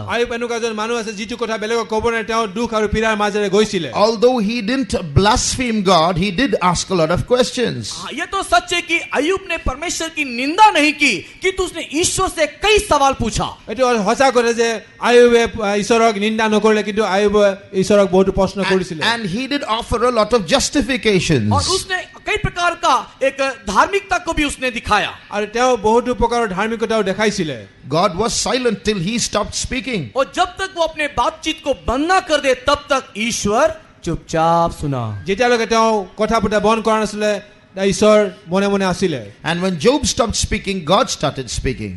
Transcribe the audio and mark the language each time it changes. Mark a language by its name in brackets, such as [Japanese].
[Assamese] আয়ুব এনেকুৱা এজন মানুহ আছে যিটো কথা বেলেগক ক'ব নোৱাৰে, তেওঁ দুখ আৰু পীড়াৰ মাজেৰে গৈছিলে। [English] Although he didn't blaspheme God, he did ask a lot of questions. [Hindi] ये तो सच है कि अय्यूब ने परमेश्वर की निंदा नहीं की, किंतु उसने ईश्वर से कई सवाल पूछा। [Assamese] এইটো সঁচা কথা যে আয়ুবে ঈশ্বৰক নিন্দা নকৰিলে, কিন্তু আয়ুবে ঈশ্বৰক বহুতো প্ৰশ্ন কৰিছিলে। [English] And he did offer a lot of justifications. [Hindi] और उसने कई प्रकार का एक धार्मिकता को भी उसने दिखाया। [Assamese] আৰু তেওঁ বহুতো প্ৰকাৰৰ ধাৰ্মিকতাও দেখাইছিলে। [English] God was silent till he stopped speaking. [Hindi] और जब तक वो अपने बातचीत को बंद ना कर दे तब तक ईश्वर चुपचाप सुना। [Assamese] যেতিয়ালৈকে তেওঁ কথা পতা বন্ধ কৰা নাছিলে, ঈশ্বৰ মনে মনে আছিলে। [English] And when Job stopped speaking, God started speaking.